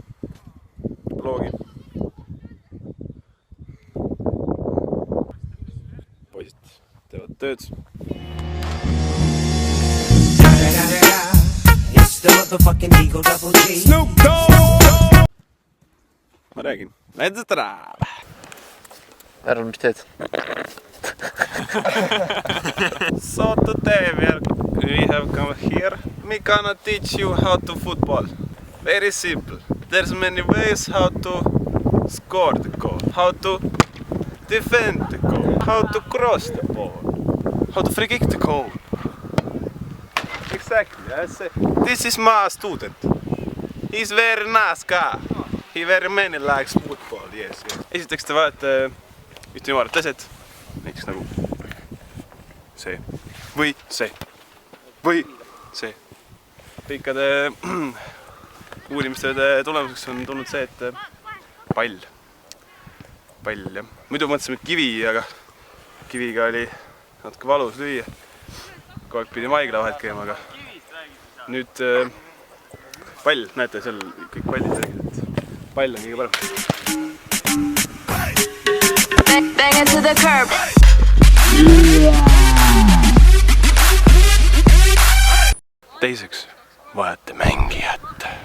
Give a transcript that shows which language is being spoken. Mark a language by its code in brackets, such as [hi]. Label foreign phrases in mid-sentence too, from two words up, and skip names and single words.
[et] Poisid teevad tööd. Ma räägin. [en] Let's drive! [et] Arvan, mis teed? [en] So today we have come here. Me gonna teach you how to football. Very simple. There's many ways how to score the goal, how to defend the goal, how to cross the ball, how to free kick the goal. Exactly. This is my student. He's very nice guy. He very many likes football. Yes. [et] Esiteks te vajate ühte ümarat eset, näiteks nagu see või see või see. Pikkade uurimistööde tulemuseks on tulnud see, et pall jah. Muidu mõtlesime kivi, aga kiviga oli natuke valus lüüa. Kogu aeg pidi maigla vahet käima, aga nüüd pall, näete seal kõik pallid tegelikult. Pall on kõige parem. [en] Bang it to the curb. [et] Teiseks vajate mängijat.